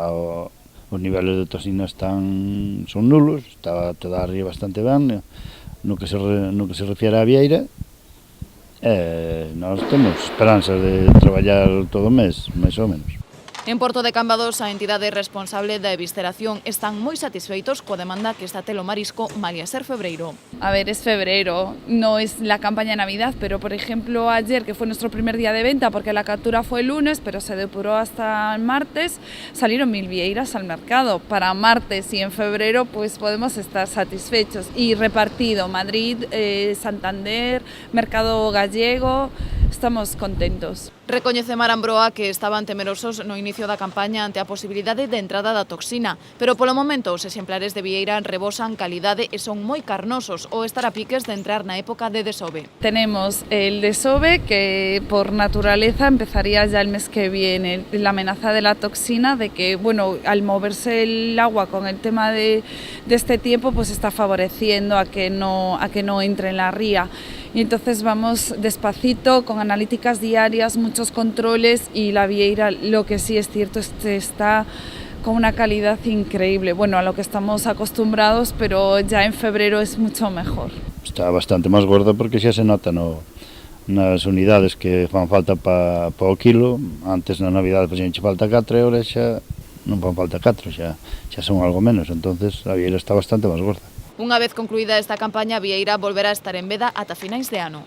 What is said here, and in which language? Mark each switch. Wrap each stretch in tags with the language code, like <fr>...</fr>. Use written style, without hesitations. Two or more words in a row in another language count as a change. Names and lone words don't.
<gl>Os niveles de toxina son nulos, está toda a ría bastante ben, no que se refiere á vieira, nós temos esperanza de traballar todo o mes, máis ou menos. En Porto de Cambados, a entidade responsable da evisceración están moi satisfeitos coa demanda que está telo marisco malia ser febreiro.</gl> <es>A ver, es febrero, no es la campaña de Navidad, pero por ejemplo ayer, que fue nuestro primer día de venta, porque la captura fue el lunes, pero se depuró hasta el martes, salieron 1.000 vieiras al mercado. Para martes y en febrero pues podemos estar satisfechos. Y repartido, Madrid, Santander, Mercado Gallego, estamos contentos.</es> <gl>Recoñece Mar Ambroa que estaban temerosos no inicio da campaña ante a posibilidade de entrada da toxina, pero polo momento os exemplares de vieira rebosan calidade e son moi carnosos ou estar a piques de entrar na época de desove.</gl> <es>Tenemos el desove que por naturaleza empezaría ya el mes que viene. La amenaza de la toxina de que, bueno, al moverse el agua con el tema de este tiempo pues está favoreciendo a que no entre en la ría. Y entonces vamos despacito, con analíticas diarias, muchos controles y la vieira, lo que sí es cierto es que está con una calidad increíble, bueno, a lo que estamos acostumbrados, pero ya en febrero es mucho mejor.</es> <gl>Está bastante máis gorda porque xa se nota nas unidades que fan falta para o kilo. Antes na Navidade pues, xa falta 4 euros, xa non fan falta 4, xa son algo menos, entonces a vieira está bastante máis gorda. Unha vez concluída esta campaña, a vieira volverá a estar en veda ata finais de ano.</gl>